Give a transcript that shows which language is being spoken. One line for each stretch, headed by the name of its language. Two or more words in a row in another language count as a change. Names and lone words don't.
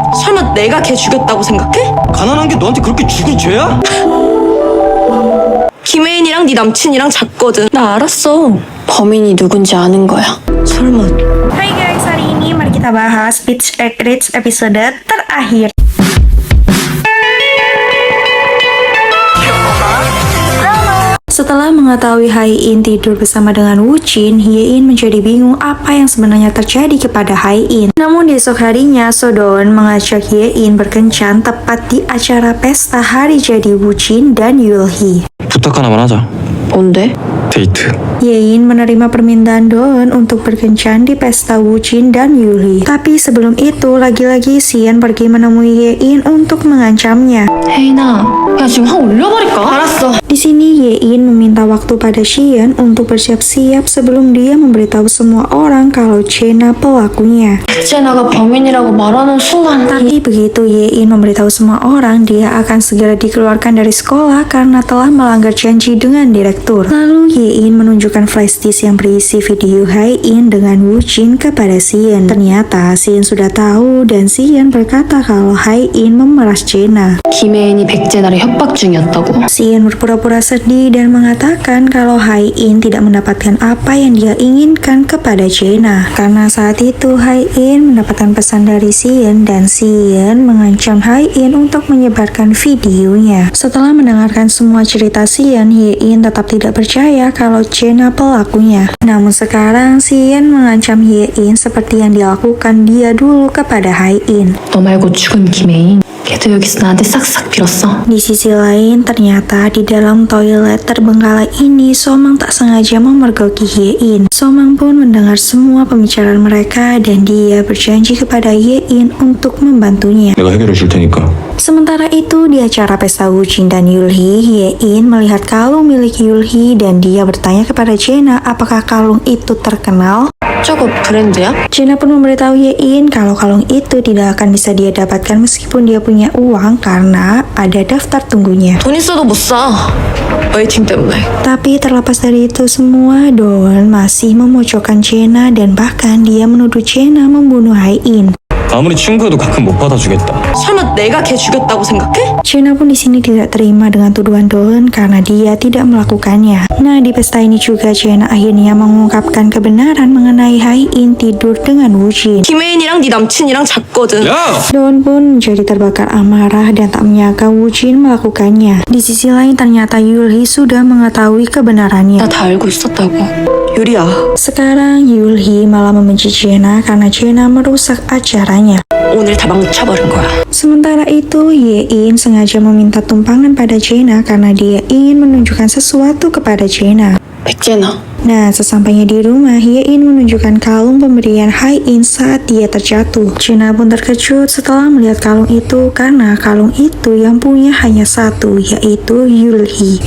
Korean: 설마 내가 걔 죽였다고 생각해? 가난한 게 너한테 그렇게 죽을 죄야? 김혜인이랑 네 남친이랑 잤거든. 나 알았어. 범인이 누군지 아는 거야. 설마.
Indonesian: Hai guys, hari ini mari kita bahas Pitch Rich episode terakhir. Setelah mengetahui Hai-in tidur bersama dengan Woo-jin, Hye-in menjadi bingung apa yang sebenarnya terjadi kepada Hai-in. Namun di esok harinya, So-don mengajak Hye-in berkencan tepat di acara pesta hari jadi Woo-jin dan Yul-hee.
Korean: 부탁 하나만 하자. 뭔데? 데이트.
Indonesian: Hye-in menerima permintaan Don untuk berkencan di pesta Woo-jin dan Yul-hee. Tapi sebelum itu, lagi-lagi Sian pergi menemui Hye-in untuk mengancamnya.
Korean: 혜인아, 야 지금 확 올려버릴까? 알았어.
Indonesian: Di sini Hye-in meminta waktu pada Sian untuk bersiap-siap sebelum dia memberitahu semua orang kalau Chena pelakunya.
Korean: 제나가 범인이라고 말하는 순간
Indonesian: Tapi begitu Hye-in memberitahu semua orang, dia akan segera dikeluarkan dari sekolah karena telah melanggar janji dengan direktur. Lalu Hye-in menunjukkan
English: flash disk
Indonesian: yang berisi video Hai-in dengan Woo-jin kepada Sian. Ternyata Sian sudah tahu dan Sian berkata kalau Hai-in memeras Chena.
Korean: 김혜인이 백제나를 협박 중이었다고.
Indonesian: Sian berpura-pura sedih dan mengatakan kalau Hai-in tidak mendapatkan apa yang dia inginkan kepada Chena. Karena saat itu Hai-in mendapatkan pesan dari Sian dan Sian mengancam Hai-in untuk menyebarkan videonya. Setelah mendengarkan semua cerita Sian, Hye-in tetap tidak percaya kalau Chena pelakunya. Namun sekarang Sian mengancam Hye-in seperti yang dilakukan dia dulu kepada Hai-in.
Korean: 너 말고 죽은 김혜인. 걔도 여기서 나한테 싹싹 빌었어.
Indonesian: Di sisi lain, ternyata di dalam toilet terbengkalai ini, Somang tak sengaja memergoki Hye-in. Somang pun mendengar semua pembicaraan mereka dan dia berjanji kepada Hye-in untuk membantunya.
Korean: 내가 해결해 줄 테니까.
Indonesian: Sementara itu, di acara pesta Woo-jin dan Yul-hee, Hye-in melihat kalung milik Yul-hee dan dia bertanya kepada Chena apakah kalung itu terkenal.
Korean: 저거 브랜드야?
Indonesian: Chena pun memberitahu Hye-in kalau kalung itu tidak akan bisa dia dapatkan meskipun dia punya uang karena ada daftar tunggunya.
Korean: 돈 있어도 못 사. 웨이팅 때문에.
Indonesian: Tapi terlepas dari itu semua, Don masih memojokkan Chena dan bahkan dia menuduh Chena membunuh Hai-in.
Korean: 아무리 친구여도 가끔 못 받아주겠다. 설마 내가 걔 죽였다고 생각해?
Indonesian: Chena pun di sini tidak terima dengan tuduhan Don karena dia tidak melakukannya. Nah, di pesta ini juga Chena akhirnya mengungkapkan kebenaran mengenai Hai-in tidur dengan Woo-jin.
Korean: 김혜인이랑 네 남친이랑 잤거든. 야!
Indonesian: Don pun menjadi terbakar amarah dan tak menyangka Woo-jin melakukannya. Di sisi lain ternyata Yul-hee sudah mengetahui kebenarannya.
Korean: 나 다 알고 있었다고. 유리야,
Indonesian: Sekarang Yul-hee malah membenci Chena karena Chena merusak acaranya.
Korean: 오늘 다 망쳐버린 거야.
Indonesian: Sementara itu, Hye-in sengaja meminta tumpangan pada Chena karena dia ingin menunjukkan sesuatu kepada Chena. 백제나. Nah, sesampainya di rumah, Hye-in menunjukkan kalung pemberian Hai-in saat dia terjatuh. Chena pun terkejut setelah melihat kalung itu karena kalung itu yang punya hanya satu, yaitu Yul-hee.